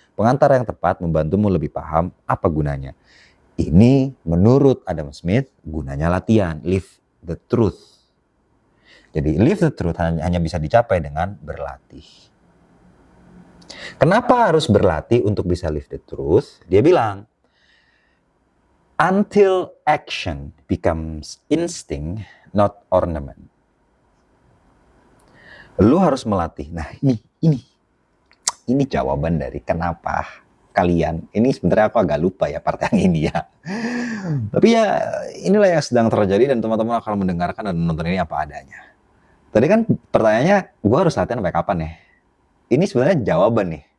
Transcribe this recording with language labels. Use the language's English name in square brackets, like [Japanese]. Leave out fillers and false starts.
[Indonesian] Pengantar yang tepat membantumu lebih paham apa gunanya. Ini menurut Adam Smith gunanya latihan, [English] live the truth. [Indonesian] Jadi [English] live the truth [Indonesian] hanya bisa dicapai dengan berlatih. Kenapa harus berlatih untuk bisa live the truth? Dia bilang, [English] until action becomes instinct, not ornament. [Indonesian] Lu harus melatih. Nah, ini jawaban dari kenapa kalian. Ini sebenarnya aku agak lupa ya part yang ini ya. Tapi ya inilah yang sedang terjadi dan teman-teman akan mendengarkan dan menonton ini apa adanya. Tadi kan pertanyaannya, gue harus latihan sampai kapan ya? Ini sebenarnya jawaban nih.